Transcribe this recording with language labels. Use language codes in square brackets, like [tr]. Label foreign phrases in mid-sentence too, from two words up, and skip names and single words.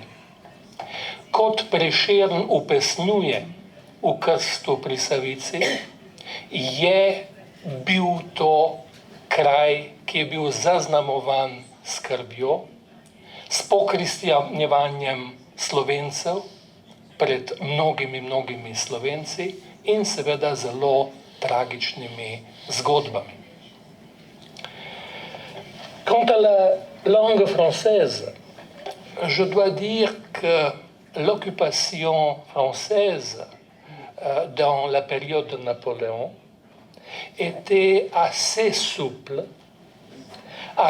[sl] Kot Prešeren upesnjuje v Krstu pri Savici, je bil to kraj, ki je bil zaznamovan skrbjo, s pokristjanjevanjem Slovencev pred mnogimi Slovenci in seveda zelo tragičnimi zgodbami. [fr] Quant à la langue française, je dois dire que l'occupation française dans la période de Napoléon était assez souple à